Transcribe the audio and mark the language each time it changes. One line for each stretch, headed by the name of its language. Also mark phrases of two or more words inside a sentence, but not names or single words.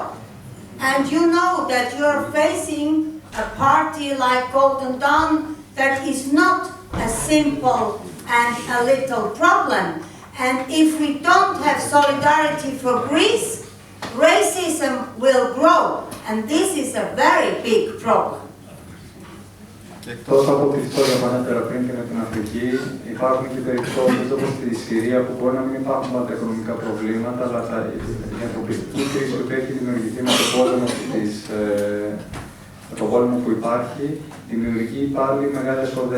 English: And you know that you're facing a party like Golden Dawn that is not a simple and a little problem. And if we don't have solidarity for Greece, racism will grow. And this is a very big problem.
Greek: Και εκτός από τη φτώχεια που ανέφερα πριν και με την Αφρική, υπάρχουν και περιπτώσεις όπως στη Συρία που μπορεί να μην υπάρχουν πάντα οικονομικά προβλήματα, αλλά η ανθρωπιστική κρίση που έχει δημιουργηθεί με τον πόλεμο που υπάρχει, δημιουργεί πάλι μεγάλες οδές.